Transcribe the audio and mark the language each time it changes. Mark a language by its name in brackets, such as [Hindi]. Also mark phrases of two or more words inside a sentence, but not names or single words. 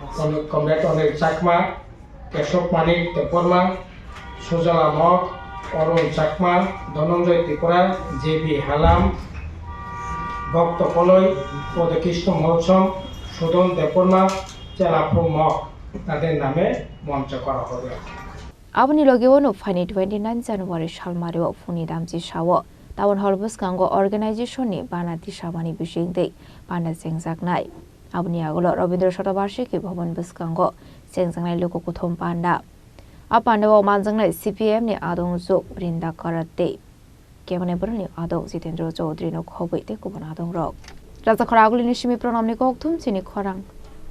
[Bangla] কমরেড অনিল চাকমা, কেশব মানিক দেববর্মা, সুজলা মগ, অরুণ চাকমা, ধনঞ্জয় ত্রিপুরা, জে.বি. হালাম, ভক্ত কলই, পদকৃষ্ণ মৌসুম, সুদন দেববর্মা, চেলাফু মগ তাদের নামে মঞ্চ করা হবে। [Kok Borok] Aboni logewano Fani 29 January Shalmario Funi Damji Shawo Tawon Holbus Kango Organization ni Bana Dishamani Bishingde Bana Sengzagnai Aboni Agolo Robindra Shotabarshiki Bhavan Buskango Sengzagnai Loko Kuthom Panda Apanda Manjangnai CPM ni Adong Zuk Rinda Karate Kemane Burni Adong Sitendro Chaudhry no Khobite Kuban Adong Rok Raja Kharaguli Nishimi Pronamni Kokthum Chini Khorang